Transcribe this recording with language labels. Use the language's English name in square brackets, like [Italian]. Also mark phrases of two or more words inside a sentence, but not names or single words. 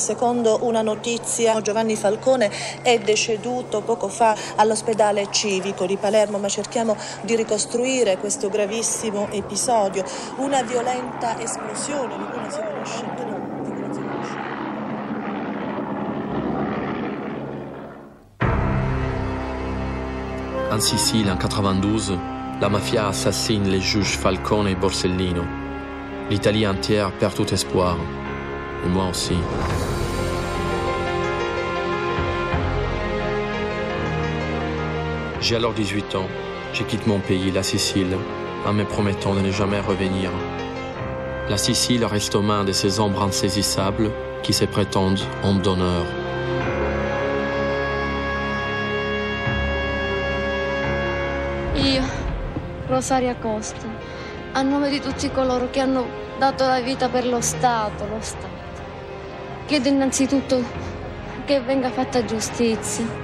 [Italian] Secondo una notizia, Giovanni Falcone è deceduto poco fa all'ospedale civico di Palermo, ma cerchiamo di ricostruire questo gravissimo episodio. Una violenta esplosione di cui non si conosce il nome. [French] En Sicile, en 92, la mafia assassine les juges Falcone et Borsellino. L'Italie entière perd tout espoir. Et moi aussi. J'ai alors 18 ans. Je quitte mon pays, la Sicile, en me promettant de ne jamais revenir. La Sicile reste aux mains de ces ombres insaisissables qui se prétendent hommes d'honneur. [Italian] Io, Rosaria Costa, a nome di tutti coloro che hanno dato la vita per lo Stato, chiedo innanzitutto che venga fatta giustizia.